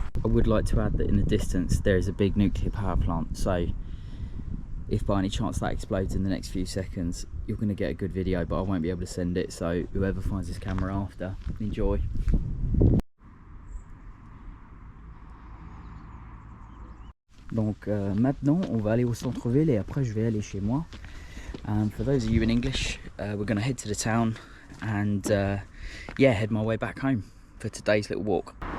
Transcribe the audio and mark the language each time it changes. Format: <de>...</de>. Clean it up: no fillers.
<en>would like to add that in the distance there is a big nuclear power plant, so if by any chance that explodes in the next few seconds, you're going to get a good video, but I won't be able to send it, so whoever finds this camera after, enjoy.</en> <fr>Donc maintenant on va aller au centre-ville et après je vais aller chez moi.</fr> <en>For those of you in English, we're going to head to the town and yeah, head my way back home for today's little walk.</en>